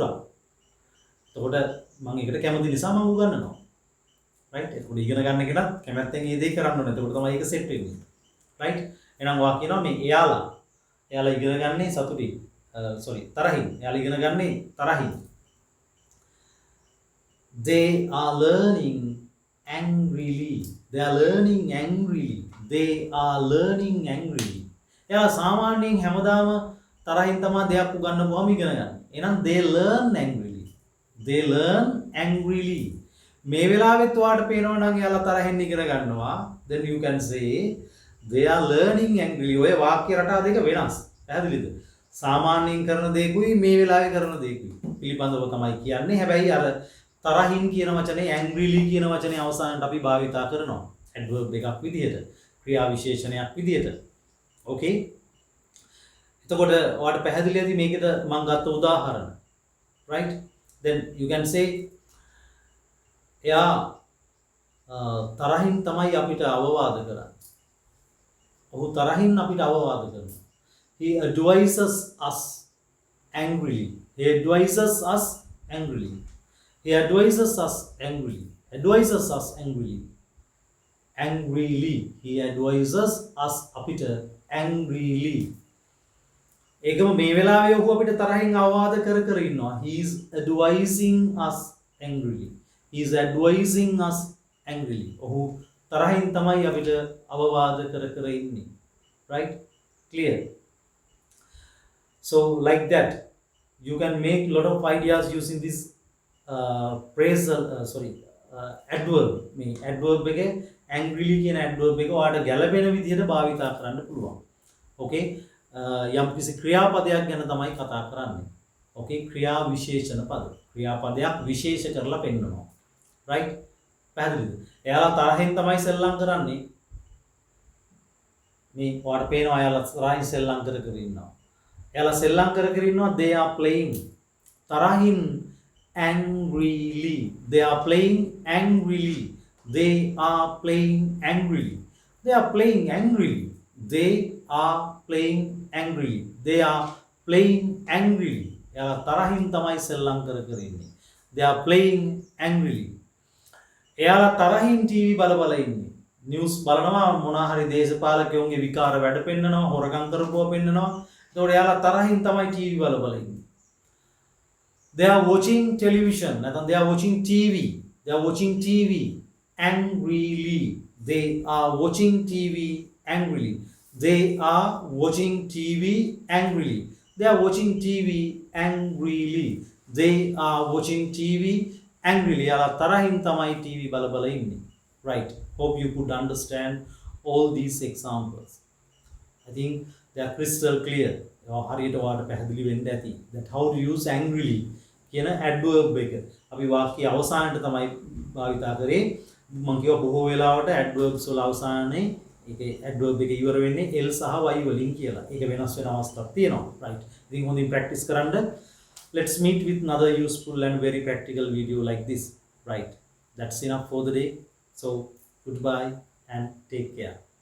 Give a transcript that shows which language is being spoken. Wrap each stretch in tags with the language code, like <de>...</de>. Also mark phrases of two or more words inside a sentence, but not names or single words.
<si>එතකොට මම ඒකට කැමති නිසා මම උගන්වනවා. රයිට්? එතකොට ඉගෙන ගන්න කෙනත් කැමැත්තෙන් මේ දේ කරන්න ඕනේ. එතකොට තමයි ඒක සෙට් වෙන්නේ. රයිට්? එහෙනම් වා කියනවා මේ එයාලා ඉගෙන ගන්නේ සතුටින්. තරහින්. එයාලා ඉගෙන ගන්නේ තරහින්.</si> <en>They are learning angrily. They are learning angrily. They are learning angrily.</en> <si>එයාලා සාමාන්‍යයෙන් හැමදාම තරහින් තමයි දෙයක් උගන්වපුවාම ඉගෙන ගන්න.</si> <en>එහෙනම් they learn angrily. They learn angrily.</en> <si>මේ වෙලාවෙත් ඔයාලට පේනවා නම් එයාලා තරහින් ඉගෙන ගන්නවා.</si> <en>Then you can say they are learning angrily.</en> <si>ඔය වාක්‍ය රටා දෙක වෙනස්. පැහැදිලිද? සාමාන්‍යයෙන් කරන දෙයකුයි මේ වෙලාවේ කරන දෙයකුයි පිළිබඳව තමයි කියන්නේ. හැබැයි අර තරහින් කියන වචනේ angrily කියන වචනේ අවසානට අපි භාවිතා කරනවා. adverb එකක් විදිහට, ක්‍රියා විශේෂණයක් විදිහට. Okay? එතකොට ඔයාලට පැහැදිලි ඇති මේකද මම ගත්ත උදාහරණ.</si> <en>Right? Then you can say</en> <si>එයා තරහින් තමයි අපිට අවවාද කරන්නේ. ඔහු තරහින් අපිට අවවාද කරනවා.</si> <en>He advises us angrily. He advises us angrily. He advises us angrily. Advises us angrily. Angrily. He advises us අපිට angrily.</en> <si>ඒකම මේ වෙලාවේ ඔහු අපිට තරහින් අවවාද කර කර ඉන්නවා.</si> <en>He is advising us angrily. He is advising us angrily.</en> <si>ඔහු තරහින් තමයි අපිට අවවාද කර කර ඉන්නේ.</si> <en>Right? Clear? So like that you can make lot of ideas using this phrasal adverb.</en> <si>මේ adverb එකේ angrily කියන adverb එක ඔයාලට ගැළපෙන විදිහට භාවිතා කරන්න පුළුවන්. Okay? යම් කිසි ක්‍රියාපදයක් ගැන තමයි කතා කරන්නේ. Okay? ක්‍රියා විශේෂණ පද. ක්‍රියාපදයක් විශේෂ කරලා පෙන්නනවා. Right? පැහැදිලිද? එයාලා තරහින් තමයි සෙල්ලම් කරන්නේ. මේ ඔයාලට පේනවා එයාලා තරහින් සෙල්ලම් කර කර ඉන්නවා. එයාලා සෙල්ලම් කර කර ඉන්නවා.</si> <en>They are playing තරහින් angrily. They are playing angrily. They are playing angrily. They are playing angrily. They are playing angrily. They are playing angrily.</en> <si>එයාලා තරහින් තමයි සෙල්ලම් කර කර ඉන්නේ.</si> <en>They are playing angrily.</en> <si>එයාලා තරහින් ටීවී බල ඉන්නේ. නිවුස් බලනවා, මොනවා හරි දේශපාලකයන්ගේ විකාර වැඩ පෙන්නනවා, හොරකම් කරපුවා පෙන්නනවා. ඒතකොට එයාලා තරහින් තමයි ටීවී බල ඉන්නේ.</si> <en>They are watching television. නැත්නම් they are watching TV. They are watching TV angrily. They are watching TV angrily. They are watching TV angrily. They are watching TV angrily. They are watching TV angrily.</en> <si>එයාලා තරහින් තමයි TV බල ඉන්නේ.</si> <en>Right? Hope you could understand all these examples. I think they are crystal clear.</en> <si>හරියට ඔයාලට පැහැදිලි වෙන්න ඇති.</si> <en>That how to use angrily කියන adverb එක.</en> <si>අපි වාක්‍ය අවසානයේ තමයි භාවිතා කරේ. මම කියව බොහෝ වෙලාවට adverbs වල අවසානයේ ඒකේ adverb එක ඉවර වෙන්නේ l සහ y වලින් කියලා. ඒක වෙනස් වෙන අවස්ථාවක් තියෙනවා. Right? ඉතින් හොඳින් practice කරන්න.</si> <en>Let's meet with another useful and very practical video like this. Right? That's enough for the day. So goodbye and take care.</en>